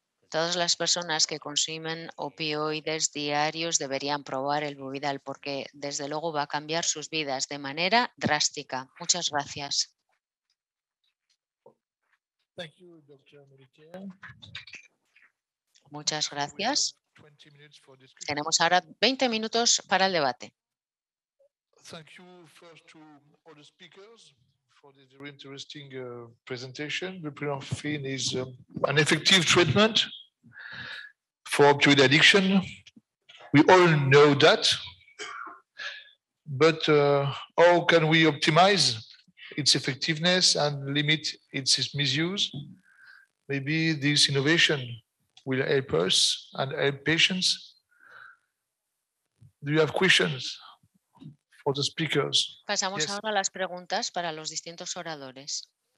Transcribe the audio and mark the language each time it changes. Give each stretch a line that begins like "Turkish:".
Spanish: Todas las personas que consumen opioides diarios deberían probar el Buvidal porque desde luego va a cambiar sus vidas de manera drástica. Muchas gracias. Muchas gracias. Tenemos ahora 20 minutos para el debate.
English: Thank you first to all the speakers for this very interesting presentation. Buprenorphine is an effective treatment for opioid addiction. We all know that, but how can we optimize its effectiveness and limit its misuse? Maybe this innovation will help us and help patients. Do you have questions for the speakers?
Spanish: Pasamos
English: Yes.
Spanish: ahora a las preguntas para los distintos oradores.